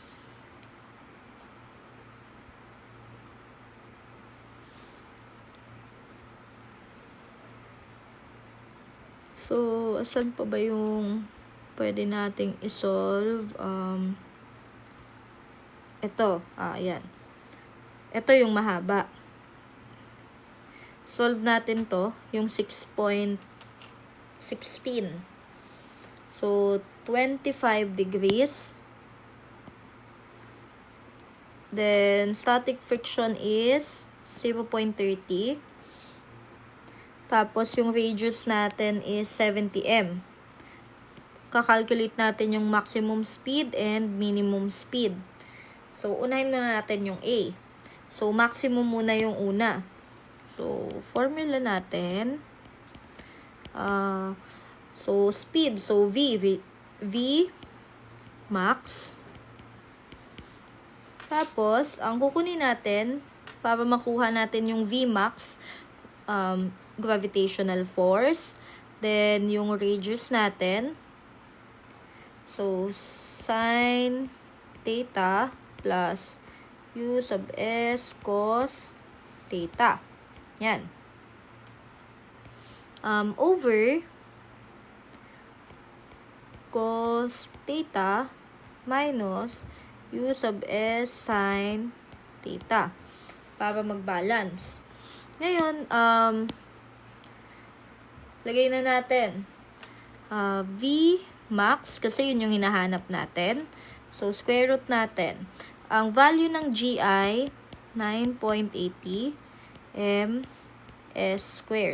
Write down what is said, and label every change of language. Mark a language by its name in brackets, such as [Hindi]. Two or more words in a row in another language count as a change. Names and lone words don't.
[Filipino] So, asan pa ba yung pwede nating isolve? Ito, ayan. Ito yung mahaba. Solve natin to, yung 6.16. [English] So, 25 degrees. Then, static friction is 0.30. [Filipino] Tapos, yung radius natin is 70 m. Kakalculate natin yung [English] maximum speed and minimum speed. [Filipino] So, unahin na natin yung A. So, maximum muna yung una. [English] So, formula natin. So, speed. So, V max. [Filipino] Tapos, ang kukunin natin, para makuha natin yung V max, [English] gravitational force. [Filipino] Then, yung radius natin. [English] So, sin theta plus U sub S cos theta. [Filipino] Yan. [English] Over cos theta minus U sub S sin theta. [Filipino] Para mag-balance. Ngayon, lagay na natin V max, kasi yun yung hinahanap natin. So, square root natin. Ang value ng GI, 9.80 ms squared.